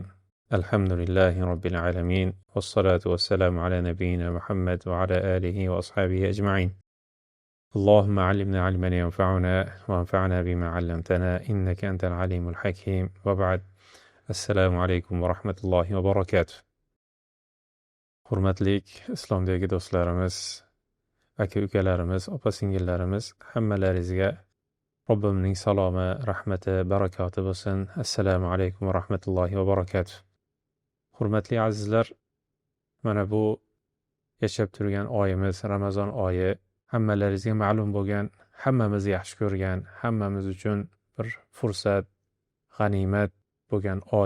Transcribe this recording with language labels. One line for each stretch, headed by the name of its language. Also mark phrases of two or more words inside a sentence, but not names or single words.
Arabic: الحمد لله رب العالمين، والصلاة والسلام على نبينا محمد وعلى آله وأصحابه أجمعين. اللهم علمنا علما ينفعنا وانفعنا بما علمتنا إنك أنت العليم الحكيم. وبعد. السلام عليكم ورحمة الله وبركاته.
Uzbek: Hurmatlik islomdagi do'stlarimiz, aka-ukalarimiz, opa-singillarimiz, hammalaringizga Robbimning salomi, rahmati, barakoti bo'lsin.
Arabic: السلام عليكم ورحمة الله وبركاته.
Uzbek: Hurmatli azizlar, mana bu yashab turgan oyimiz Ramazon oyi hammalaringizga ma'lum bo'lgan, hammamiz yaxshi ko'rgan, hammamiz uchun bir fursat, g'animat bo'lgan oy.